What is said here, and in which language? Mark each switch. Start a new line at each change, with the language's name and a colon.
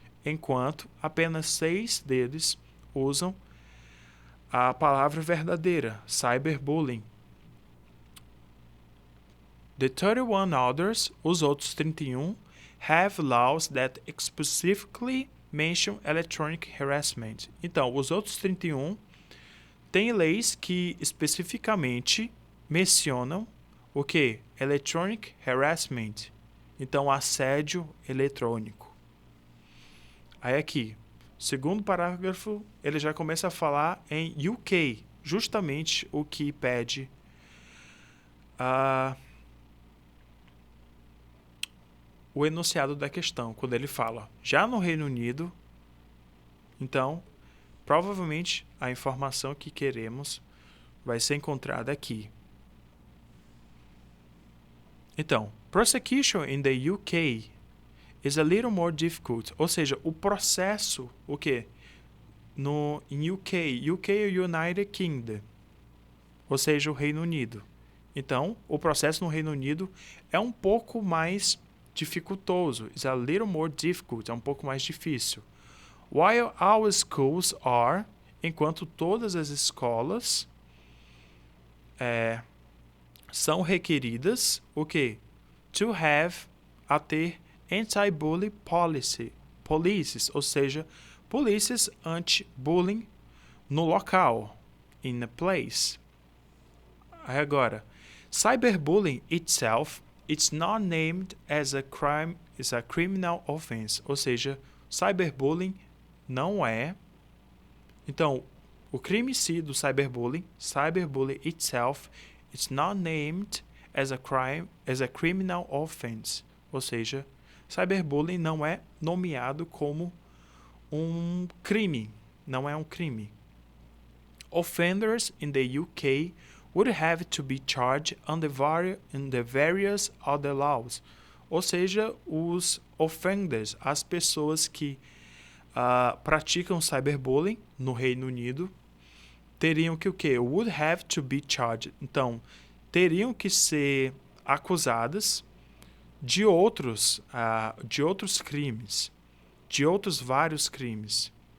Portuguese: Enquanto, apenas 6 deles usam a palavra verdadeira, cyberbullying.
English: The 31 others,
Portuguese: os outros 31,
English: have laws that specifically mention electronic harassment.
Portuguese: Então, os outros 31 têm leis que especificamente mencionam o que?
English: Electronic harassment.
Portuguese: Então, assédio eletrônico. Aí aqui, segundo parágrafo, ele já começa a falar em UK, justamente o que pede o enunciado da questão, quando ele fala já no Reino Unido. Então, provavelmente a informação que queremos vai ser encontrada aqui.
English: Então, prosecution in the UK is a little more difficult.
Portuguese: Ou seja, o processo, o quê? Em UK é o United Kingdom, ou seja, o Reino Unido. Então, o processo no Reino Unido é um pouco mais dificultoso.
English: It's a little more difficult,
Portuguese: é um pouco mais difícil.
English: While our schools are,
Portuguese: enquanto todas as escolas são requeridas, o quê?
English: To have,
Portuguese: a ter
English: anti-bully policies,
Portuguese: ou seja, polícias anti-bullying no local,
English: in a place. Aí agora, cyberbullying itself, it's not named as a crime, is a criminal offense,
Portuguese: ou seja, cyberbullying não é. Então, o crime em si do cyberbullying
English: itself, it's not named as a crime, as a criminal offense,
Portuguese: ou seja, cyberbullying não é nomeado como um crime, não é um crime.
English: Offenders in the UK would have to be charged under various other laws.
Portuguese: Ou seja, os offenders, as pessoas que praticam cyberbullying no Reino Unido teriam que o quê?
English: Would have to be charged.
Portuguese: Então, teriam que ser acusadas de outros crimes, de outros vários crimes.